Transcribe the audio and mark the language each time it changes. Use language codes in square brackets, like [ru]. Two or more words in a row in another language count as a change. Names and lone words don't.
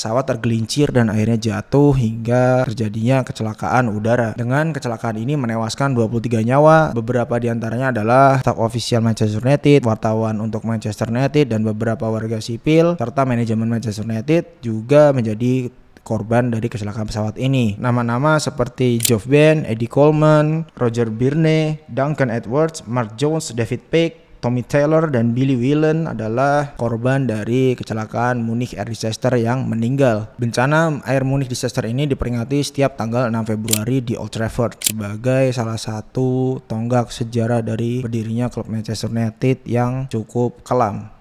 [id] Pesawat tergelincir dan akhirnya jatuh hingga terjadinya kecelakaan udara. Dengan kecelakaan ini menewaskan 23 nyawa, beberapa diantaranya adalah staf ofisial Manchester United, wartawan untuk Manchester United dan beberapa warga sipil serta manajemen Manchester United juga menjadi korban dari kecelakaan pesawat ini. Nama-nama seperti Geoff Ben, Eddie Coleman, Roger Birne, Duncan Edwards, Mark Jones, David Peck, Tommy Taylor dan Billy Whelan adalah korban dari kecelakaan Munich Air Disaster yang meninggal. Bencana Air Munich Disaster ini diperingati setiap tanggal 6 Februari di Old Trafford sebagai salah satu tonggak sejarah dari berdirinya klub Manchester United yang cukup kelam.